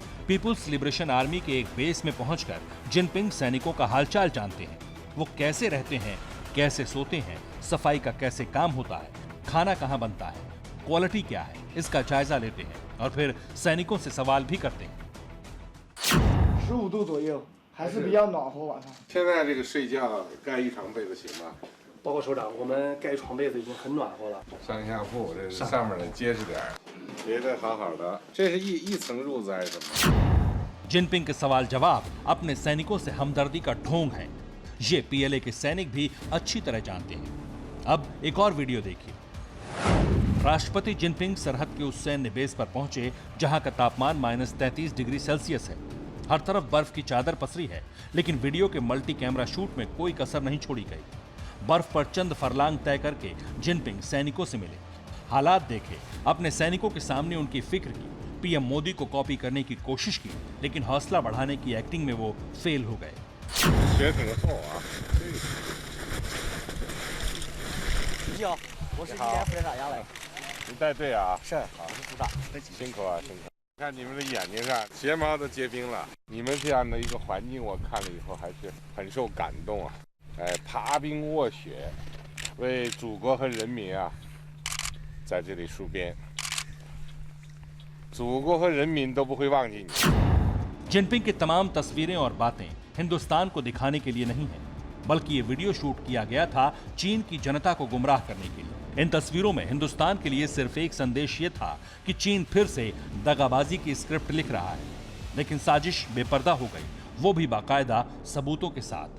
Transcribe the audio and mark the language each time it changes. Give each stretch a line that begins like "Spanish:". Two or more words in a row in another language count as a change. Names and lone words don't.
Hindi: पीपुल्स लिबरेशन आर्मी के एक बेस में पहुंचकर जिनपिंग सैनिकों का हालचाल जानते हैं। वो कैसे रहते हैं, कैसे सोते हैं, सफाई का कैसे काम होता है, खाना कहाँ बनता है, क्वालिटी क्या है, इसका जायजा लेते हैं और फिर सैनिकों से सवाल भी करते हैं।
Chinese: 15 度左右，还是比较暖和晚上。现在这个睡觉盖一床被子行吗？报告首长，我们盖床被子已经很暖和了。上下铺，这是上面的结实点儿，别的好好的。这是一层褥子还是什么？
Hindi: जिनपिंग के सवाल जवाब अपने सैनिकों से हमदर्दी का ढोंग है। ये पीएलए के सैनिक भी अच्छी तरह जानते हैं। अब एक और वीडियो देखिए। राष्ट्रपति जिनपिंग सरहद के उस सैन्य बेस पर पहुंचे जहां का तापमान -33
English: degree Celsius
Hindi: है। हर तरफ बर्फ की चादर पसरी है, लेकिन वीडियो के
English: multi camera shoot
Hindi: में कोई कसर नहीं छोड़ी गई। बर्फ पर चंद फरलांग तय करके जिनपिंग सैनिकों से मिले, हालात देखे, अपने सैनिकों के सामने उनकी फिक्र की, पीएम मोदी को कॉपी करने की कोशिश की, लेकिन हौसला बढ़ाने की एक्टिंग में वो फेल हो गए।
Chinese: 血挺厚啊。你好，我是1连副连长杨磊。你带队啊？是，我是副长。辛苦啊，辛苦。看你们的眼睛上睫毛都结冰了。你们这样的一个环境，我看了以后还是很受感动啊。爬冰卧雪，为祖国和人民啊，在这里戍边。祖国和人民都不会忘记你。
Hindi: जिनपिंग की तमाम तस्वीरें और बातें हिंदुस्तान को दिखाने के लिए नहीं है, बल्कि ये
English: video shoot
Hindi: किया गया था चीन की जनता को गुमराह करने के लिए। इन तस्वीरों में हिंदुस्तान के लिए सिर्फ एक संदेश ये था कि चीन फिर से दगाबाजी की स्क्रिप्ट लिख रहा है, लेकिन साजिश बेपर्दा हो गई, वो भी बाकायदा सबूतों के साथ।